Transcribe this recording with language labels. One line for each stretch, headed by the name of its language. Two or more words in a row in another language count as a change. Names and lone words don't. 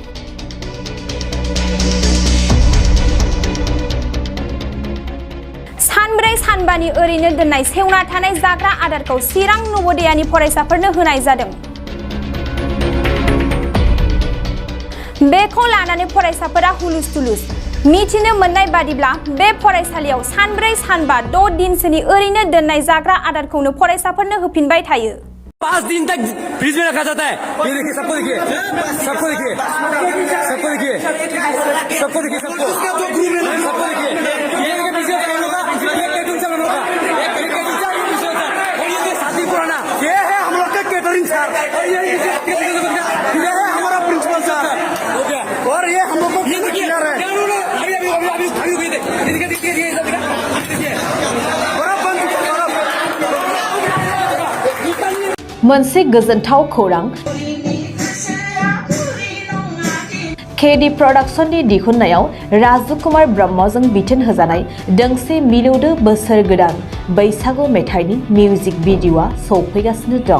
Bodo: सानब्रै सानबानि ओरैनो दोननाय सेवना थानाय जाग्रा आदारखौ चिरां नवोदयानि फरायसाफोरनो होनाय जादों। बेखौ लानानै फरायसाफोरा हुलुस थुलुस। मिथिनो मोननाय बादिब्ला बे फरायसालियाव सानब्रै सानबा 6 दिनसोनि ओरैनो दोननाय जाग्रा आदारखौनो फरायसाफोरनो होफिनबाय थायो।
Hindi: 5 दिन तक फ्रिज में रखा जाता है। ये देखिए, सबको देखिए, सबको देखिए, सबको देखिए, सबको देखिए, सबको देखिए। ये देखिए पीछे कैटरिंग से बना होगा, एक कैटरिंग से पीछे होता है। और ये साथी पुराना, ये है हम लोग का कैटरिंग सर, और ये है हमारा प्रिंसिपल सर, और ये हम लोग को क्लियर है।
Bodo: मोनसे गोजोनथाव खौरां। केडी प्रडाक्शननि दिहुननायाव राजुकुमार ब्रह्मजों बिथोन होजानाय दोंसे मिलौदो बोसोर गोदान बैसागु मेथाइनि
English: music video
Bodo: सौफैगासिनो दं।